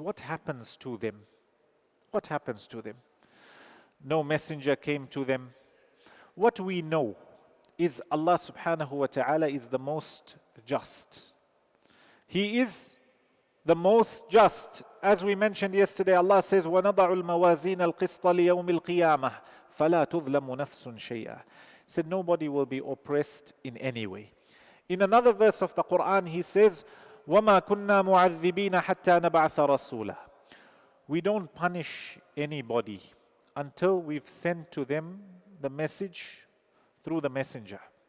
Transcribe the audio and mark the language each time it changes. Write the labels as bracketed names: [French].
[English] What happens to them? What happens to them? No messenger came to them. What we know is Allah subhanahu wa ta'ala is the most just. He is the most just. As we mentioned yesterday, Allah says, [Arabic] وَنَضَعُ الْمَوَازِينَ الْقِسْطَ لِيَوْمِ الْقِيَامَةِ فَلَا تُظْلَمُ نَفْسٌ شَيْئًا. [English] He said, nobody will be oppressed in any way. In another verse of the Quran, He says, [Arabic] وَمَا كُنَّا مُعَذِّبِينَ حَتَّى نَبْعَثَ رَسُولًا. [English] We don't punish anybody until we've sent to them the message through the messenger.